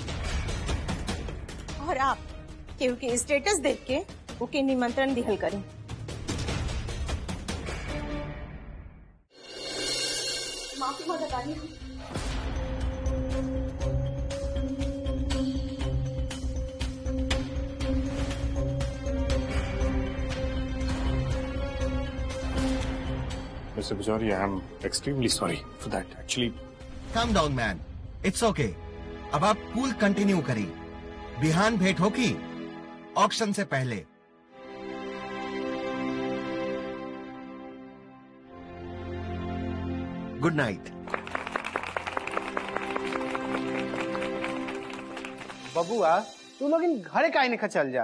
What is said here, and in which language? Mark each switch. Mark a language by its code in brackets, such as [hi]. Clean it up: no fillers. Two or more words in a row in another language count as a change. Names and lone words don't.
[bho] और आप केहू के स्टेटस देख के ओके निमंत्रण दिहल करें। माफी मांगतानी। [en] Mr. Pujari, I am extremely sorry for that. Actually, calm down man, it's okay. [bho] अब आप [en] cool continue करी। [bho] बिहान भेंट होगी ऑक्शन से पहले। [en] good night. [bho] बबुआ तू लोग इन घरे काहे नहीं चल जा।